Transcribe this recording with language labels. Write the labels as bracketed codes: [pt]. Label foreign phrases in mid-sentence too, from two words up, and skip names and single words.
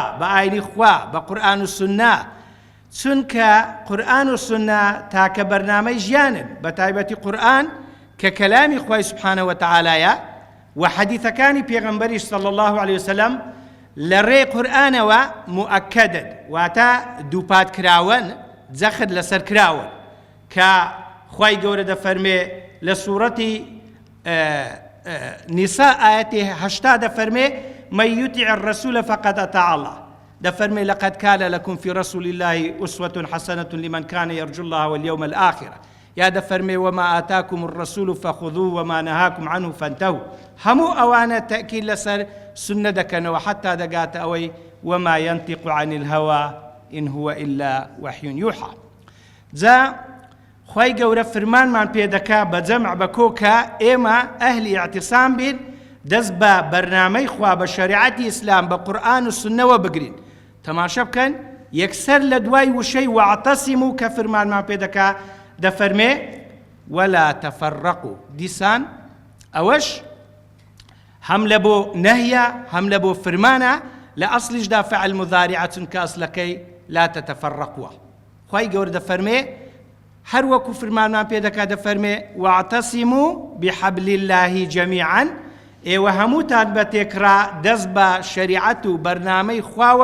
[ckb] بە ئاینی خوا بە قورئان و سوننا چونکە قورئان و سوننا تاکە بەرنامەی ژیانن بە تایبەتی قورئان کە کەلامی خوای سوبحانە وتەعالایە و حەدیثەکانی پێغەمبەریش [ar] صلی الله عليه وسلم [ckb] لە ڕێی قورئانەوە مؤکدن واتە دووپات کراون جەخت لەسەر کراون کە خوای گەورە دەفەرمێ لە سوورەتی نساء ئاەتی 80 دەفەرمێ [ar] من يطع الرسول فقد أطاع الله دەفەرمێ لقد كان لكم في رسول الله أسوة حسنة لمن كان يرجو الله واليوم الآخر [ckb] یا دەفەرمێ [ar] وما آتاكم الرسول فخذوه وما نهاكم عنه فانتهوا [ckb] هەموو ئەوانە تەأکید لەسەر سنە دەکەنەوە حتا دەگاتە ئەوەی [ar] وما ينطق عن الهوى إن هو إلا وحي يوحى [ckb] جا خوای گەورە فرمانمان پێ دەکا بە جەمع بە کۆکە ئێمە ئەهلی اعتیسام بین دەست بە بەرنامەی خوا بە شەریعەتی ئیسلام بە قورئان و سوننەوە بگرین تەماشە بکەن یەکسەر لە دوای وشەی واعتەسیموا کە فرمانمان پێ دەکا دەفەرمێ [ar] ولا تفرقوا [ckb] دیسان ئەوەش هەم لە بۆ نەهیە هەم لە بۆ فرمانە لە ئەسڵیشدا فعل مضارعە چونکە ئەسڵەکەی [ar] لا تتفرقوا [ckb] خوای گەورە دەفەرمێ هەر وەکو فرمانمان پێ دەکا دەفەرمێ [ar] واعتەسیموا بحەبل الله جەمیعا [ckb] ئێوە هەمووتان بە تێکرا دەست بە شەریعەت و بەرنامەی خواوە